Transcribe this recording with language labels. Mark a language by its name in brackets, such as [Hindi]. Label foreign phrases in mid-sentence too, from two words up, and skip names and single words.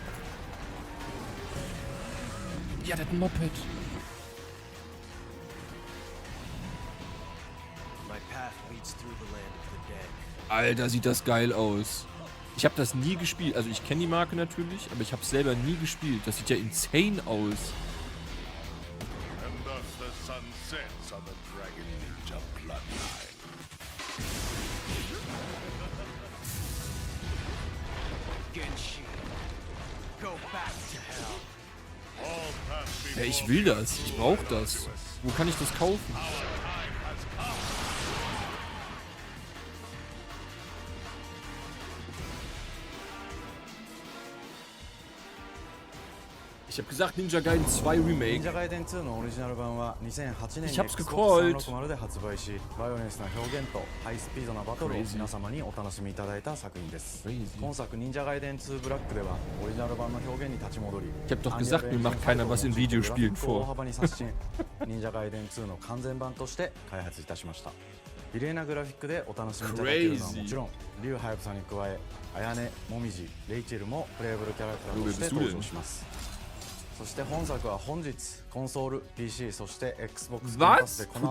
[German] Ja, der hat ein Moped. [English] My path leads through the land of the dead. [German] Alter, sieht das geil aus. Ich habe das nie gespielt. Also ich kenne die Marke natürlich, aber ich habe es selber nie gespielt. Das sieht ja insane aus. [English] And thus the sun sets on the Dragon Ninja bloodline. Genshi, go back to hell. All paths [German] Ja, ich will das. Ich brauche das. Wo kann ich das kaufen? Ich habe gesagt Ninja Gaiden 2 Remake. [Japanese] Ninja Gaiden 2 のオリジナル版は2008年に [German] Ich hab's Xbox gecallt. [Japanese] 360で発売し、バイオレンスな表現とハイスピードなバトルを [English] Crazy. [Japanese] 皆様にお楽しみいただいた作品です。 [English] Crazy. [Japanese] 今作 Ninja Gaiden 2 Black ではオリジナル版の表現に立ち戻り、 [German] Ich hab doch gesagt, mir macht keiner was in Videospielen [Japanese] 大 [German] vor. [Japanese] 幅に刷新、Ninja Gaiden 2の完全版として開発いたしました。綺麗なグラフィックでお楽しみいただけるのはもちろん、竜はやぶさに加え、綾音、もみじ、レイチェルもプレイブルキャラクターとして登場します。そして本作は本日コンソール、PC、そして Xbox ゲームパスでこの後